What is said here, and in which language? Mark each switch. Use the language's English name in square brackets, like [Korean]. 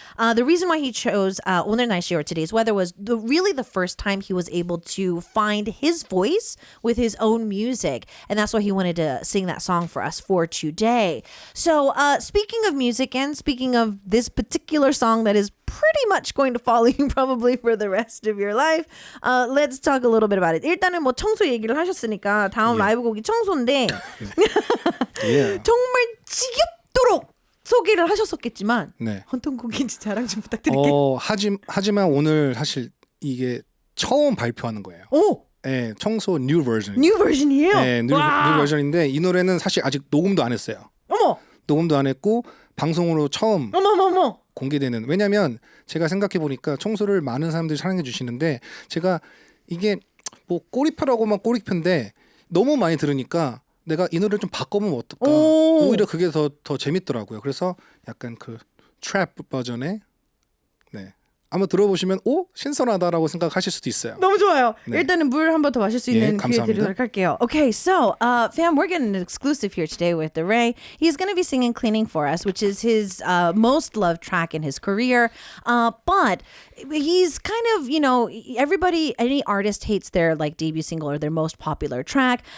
[English] The reason why he chose [Korean] 오늘 날씨 [English] or today's weather was really the first time he was able to find his voice with his own music, and that's why he wanted to sing that song for us for today. So speaking of music and speaking of this particular song that is pretty much going to follow you probably for the rest of your life, let's talk a little bit about it. [Korean] 일단은 뭐 청소 얘기를 하셨으니까 다음 라이브 곡이 청소인데 정말 지겹도록 소개를 하셨었겠지만 어떤 곡인지 자랑 좀 부탁드릴게요. 하지만 오늘 사실 이게 처음 발표하는 거예요. 네, 청소 뉴 버전. 뉴 버전이에요? 네, 뉴 버전인데 이 노래는 사실 아직 녹음도 안 했어요. 녹음도 안 했고 방송으로 처음 공개되는. 왜냐면 제가 생각해 보니까 청소를 많은 사람들이 사랑해 주시는데 제가 이게 뭐 꼬리표라고만 꼬리표인데 너무 많이 들으니까 내가 이 노래를 좀 바꿔보면 어떨까? 오히려 그게 더 재밌더라고요. 그래서 약간 그 트랩 버전의 한번 들어보시면 오 신선하다라고 생각하실 수도 있어요. 너무 좋아요. 네. 일단은 물 한 번 더 마실 수 있는 기회 감사합니다. 드리도록 할게요. [English] Okay, so fam, we're getting an exclusive here today with THERAY. He's going to be singing "Cleaning" for us, which is his most loved track in his career. But he's kind of, you know, any artist hates their like debut single or their most popular track.